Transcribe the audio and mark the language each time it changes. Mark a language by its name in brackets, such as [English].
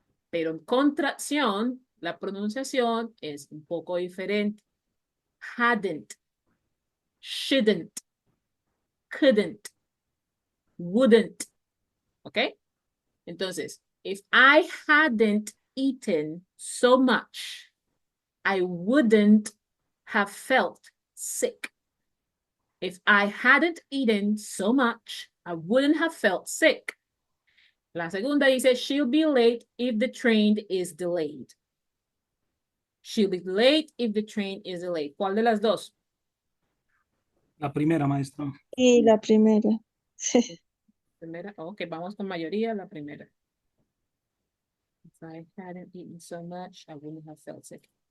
[Spanish] Pero en contracción, la pronunciación es un poco diferente. [English] Hadn't, shouldn't, couldn't, wouldn't. ¿Ok? [Spanish] Entonces, [English] if I hadn't eaten so much, I wouldn't have felt sick. If I hadn't eaten so much, I wouldn't have felt sick. [Spanish] La segunda dice, [English] she'll be late if the train is delayed. She'll be late if the train is delayed. [Spanish] ¿Cuál de las dos? La primera, maestra. Y la primera. Primera. Ok, vamos con mayoría, la primera. [English] If I hadn't eaten so much, I wouldn't have felt sick.